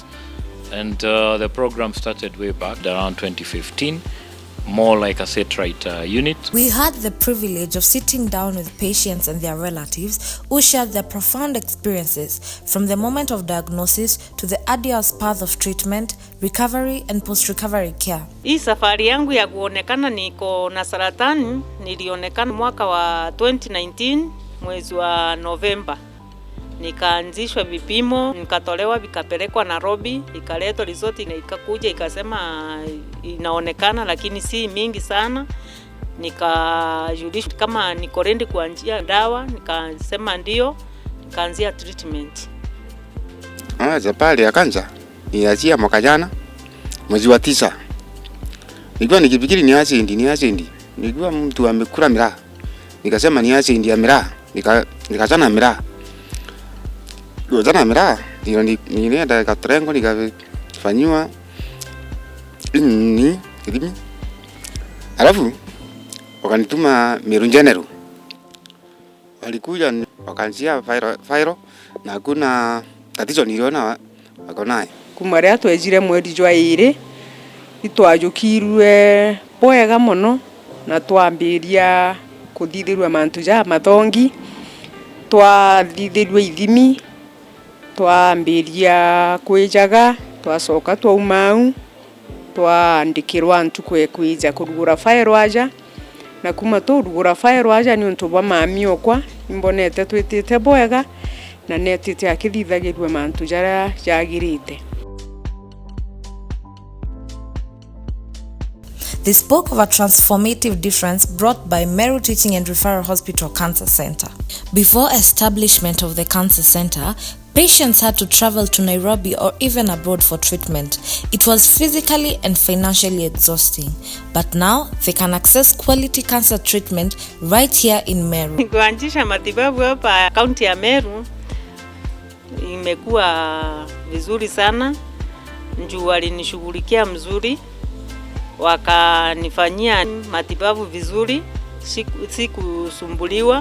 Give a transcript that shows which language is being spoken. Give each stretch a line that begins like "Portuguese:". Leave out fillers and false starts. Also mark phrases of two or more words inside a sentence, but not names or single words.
English: And the program started way back around 2015, more like a satellite unit. We had the privilege of sitting down with patients and their relatives who shared their profound experiences from the moment of diagnosis to the arduous path of treatment, recovery and post-recovery care.
Swahili: Hii safari yangu ya kuonekana niko na saratani nilionekana mwaka wa 2019 mwezi wa Novemba. Nikaanzishwa vipimo, nikatolewa vikapelekwa Nairobi, ikaletwa result ikakuja ikasema inaonekana lakini si mingi sana. Nikajulishwa kama niko ready kuanzia dawa, nikasema ndio, nikaanzia treatment. Safari ya kansa nianzia mwaka jana mwezi wa 9. Nilikuwa nikifikiri ni acid. Nilikuwa mtu amekula miraa. Nikasema ni acid ya miraa. Nikachana miraa. Jana miraa nilienda Katrengo nikafanywa ni kidimi. Alafu wakanituma Meru General. Walikuja wakaanzia viral na hakuna tatizo niliona wako naye.
Meru: Kumaria twejire mweri jwa 2 itwajukirwe boega muno na twambiria kuthithirwa mantu ja mathongi twathithirwe ithimi twambiria kwijaga twacoka twaumau twandikirwa antu kwija kurugura fire waja na kuma turugura fire waja ni untu bwa mami okwa imbonete twitite boega na netite akithithagirwe mantu jara jagirite.
English: They spoke of a transformative difference brought by Meru Teaching and Referral Hospital Cancer Center. Before establishment of the cancer center, patients had to travel to Nairobi or even abroad for treatment. It was physically and financially exhausting. But now, they can access quality cancer treatment right here in Meru.
Swahili: Kuanzisha matibabu hapa kaunti ya Meru imekuwa vizuri sana. Njoo walinishughulikia mzuri. Wakanifanyia matibabu vizuri, sikusumbuliwa.